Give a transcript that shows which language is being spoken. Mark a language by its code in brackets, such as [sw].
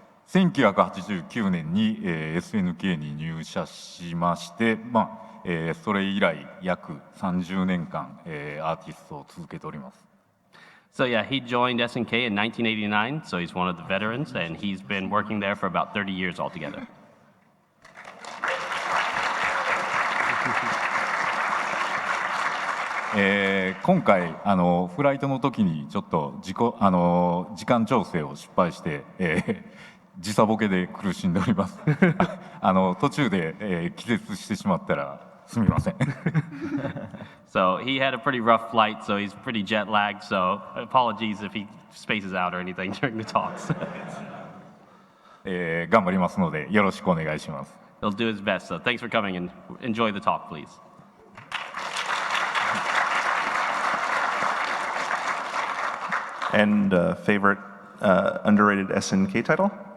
[ja] 1989年に、SNK に入社しまして、それ以来約30年間、アーティストを続けております。 [en] So yeah, he joined SNK in 1989, so he's one of the veterans, and he's been working there for about 30 years altogether. [ja] 今回フライトの時にちょっと時間調整を失敗して、時差ボケで苦しんでおります。途中で、気絶してしまったらすみません。 [en] So he had a pretty rough flight, so he's pretty jet lagged, so apologies if he spaces out or anything during the talks. [ja] 頑張りますのでよろしくお願いします。 [en] He'll do his best, so thanks for coming and enjoy the talk, please. And favorite underrated SNK title?